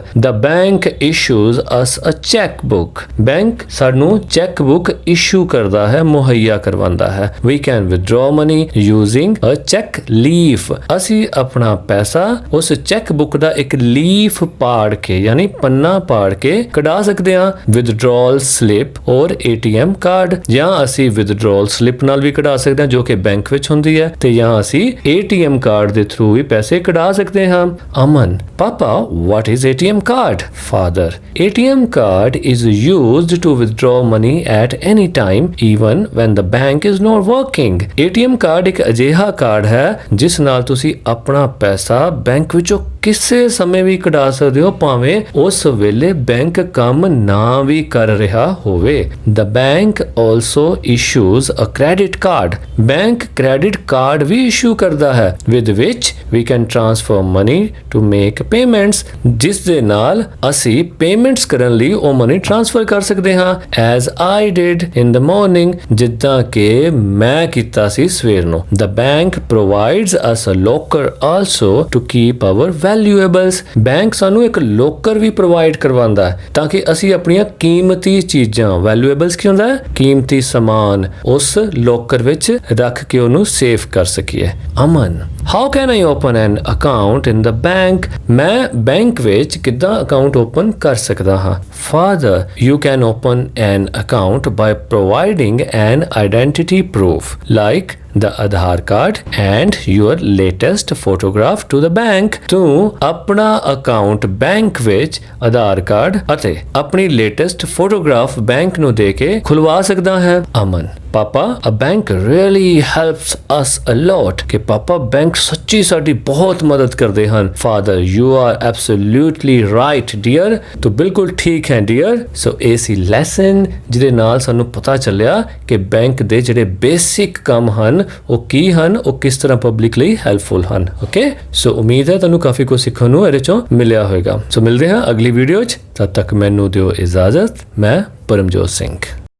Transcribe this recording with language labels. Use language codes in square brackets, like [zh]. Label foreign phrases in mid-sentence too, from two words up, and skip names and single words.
[en] the bank issues us a cheque book [pa] ਬੈਂਕ ਸਾਨੂੰ [en] cheque book [pa] ਇਸ਼ੂ ਕਰਦਾ ਹੈ ਮੁਹੱਈਆ ਕਰਵਾਉਂਦਾ ਹੈ [en] we can withdraw money using a cheque leaf [pa] ਅਸੀਂ ਆਪਣਾ ਪੈਸਾ ਉਸ [en] cheque book [pa] ਦਾ ਇੱਕ ਲੀਫ ਪਾੜ ਕੇ ਯਾਨੀ ਪੰਨਾ ਪਾੜ ਕੇ ਕਢਾ ਸਕਦੇ ਹਾਂ [en] withdrawal slip [pa] ਔਰ [en] ATM card [pa] ਜਾਂ ਅਸੀਂ [en] withdrawal slip [pa] ਨਾਲ ਵੀ ਕਢਾ ਸਕਦੇ ਹਾਂ ਜੋ ਕਿ ਬੈਂਕ ਵਿੱਚ ਹੁੰਦੀ ਹੈ ਤੇ ਜਾਂ ਅਸੀਂ [en] ATM card [pa] ਦੇ ਥਰੂ ਵੀ ਪੈਸੇ ਕਢਾ ਸਕਦੇ ਹਾਂ ਅਮਨ ਪਾਪਾ [en] what is ATM card father ATM card is used to withdraw money at any time even when the bank is not working ATM card [pa] ਇੱਕ ਅਜਿਹਾ ਕਾਰਡ ਹੈ ਜਿਸ ਨਾਲ ਤੁਸੀਂ ਆਪਣਾ ਪੈਸਾ ਬੈਂਕ ਵਿੱਚੋਂ ਕਿਸੇ ਸਮੇਂ ਵੀ ਕਢਾ ਸਕਦੇ ਹੋ ਭਾਵੇਂ ਉਸ ਵੇਲੇ ਬੈਂਕ ਕੰਮ ਨਾ ਵੀ ਕਰ ਰਿਹਾ ਹੋਵੇ [en] the bank also issues a credit card [pa] ਬੈਂਕ ਕ੍ਰੈਡਿਟ ਕਾਰਡ ਵੀ ਇਸ਼ੂ ਕਰਦਾ ਹੈ [en] with which we can transfer money to make payments [pa] ਜਿਸ ਦੇ ਨਾਲ ਅਸੀਂ ਪੇਮੈਂਟਸ ਕਰਨ ਲਈ ਉਹ ਮਨੀ ਟ੍ਰਾਂਸਫਰ ਕਰ ਸਕਦੇ ਹਾਂ [en] as I did in the morning [pa] ਜਿੱਦਾਂ ਕਿ ਮੈਂ ਕੀਤਾ ਸੀ ਸਵੇਰ ਨੂੰ [en] the bank provides us a locker also to keep our valuables [pa] ਬੈਂਕ ਸਾਨੂੰ ਇੱਕ ਲੋਕਰ ਵੀ ਪ੍ਰੋਵਾਈਡ ਕਰਵਾਉਂਦਾ ਹੈ ਤਾਂ ਕਿ ਅਸੀਂ ਆਪਣੀਆਂ ਕੀਮਤੀ ਚੀਜ਼ਾਂ valuables ਕੀ ਹੁੰਦਾ ਹੈ ਕੀਮਤੀ ਸਮਾਨ ਉਸ ਲੋਕਰ ਵਿੱਚ ਰੱਖ ਕੇ ਉਹਨੂੰ ਸੇਵ ਕਰ ਸਕੀਏ ਅਮਨ [en] how can I open an account in the bank [pa] ਮੈਂ ਬੈਂਕ ਵਿੱਚ ਕਿੱਦਾਂ ਅਕਾਊਂਟ ਓਪਨ ਕਰ ਸਕਦਾ ਹਾਂ [en] father you can open an account by providing an identity proof like the Aadhaar card and your latest photograph to the bank [pa] ਤੂੰ ਆਪਣਾ ਅਕਾਊਂਟ ਬੈਂਕ ਵਿੱਚ ਆਧਾਰ ਕਾਰਡ ਅਤੇ ਆਪਣੀ [en] latest photograph [pa] ਬੈਂਕ ਨੂੰ ਦੇ ਕੇ ਖੁਲਵਾ ਸਕਦਾ ਹੈ ਅਮਨ ਪਾਪਾ [en] a bank really helps us a lot [pa] ਕਿ ਪਾਪਾ ਬੈਂਕ ਸੱਚੀ ਸਾਡੀ ਬਹੁਤ ਮਦਦ ਕਰਦੇ ਹਨ [en] father you are absolutely right dear [pa] ਤੂੰ ਬਿਲਕੁਲ ਠੀਕ ਹੈ dear ਸੋ ਇਹ ਸੀ ਲੈਸਨ ਜਿਹਦੇ ਨਾਲ ਸਾਨੂੰ ਪਤਾ ਚੱਲਿਆ ਕਿ ਬੈਂਕ ਦੇ ਜਿਹੜੇ ਬੇਸਿਕ ਕੰਮ ਹਨ ਉਹ ਕੀ ਹਨ ਉਹ ਕਿਸ ਤਰ੍ਹਾਂ ਪਬਲਿਕ ਲਈ ਹੈਲਪਫੁਲ ਹਨ ਓਕੇ ਸੋ ਉਮੀਦ ਹੈ ਤੁਹਾਨੂੰ ਕਾਫੀ ਕੁਝ ਸਿੱਖਣ ਨੂੰ ਇਹਦੇ ਚੋਂ ਮਿਲਿਆ ਹੋਵੇਗਾ ਸੋ ਮਿਲਦੇ ਹਾਂ ਅਗਲੀ ਵੀਡੀਓ 'ਚ ਤਦ ਤੱਕ ਮੈਨੂੰ ਦਿਓ ਇਜਾਜ਼ਤ ਮੈਂ ਪਰਮਜੋਤ ਸਿੰਘ